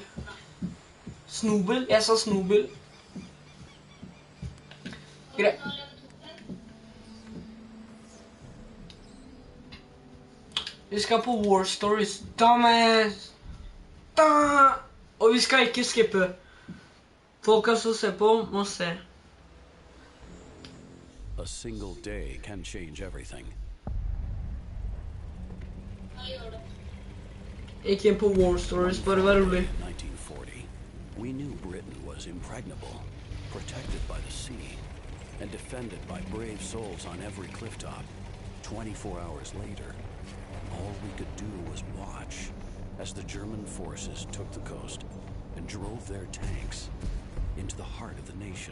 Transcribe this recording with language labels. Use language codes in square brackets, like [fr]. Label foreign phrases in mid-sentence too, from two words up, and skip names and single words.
[no] Snobel? Jeg sa snobel. Greit. Vi skal på War Stories. Dumbass! Da! Og vi skal ikke skippe. Folka som ser på må se. [en] A single day can change everything. [no] Ikke på War Stories, bare vær rolig. [en] 1940, we knew Britain was impregnable, protected by the sea, and defended by brave souls on every clifftop. 24 hours later, all we could do was watch as the German forces took the coast and drove their tanks into the heart of the nation.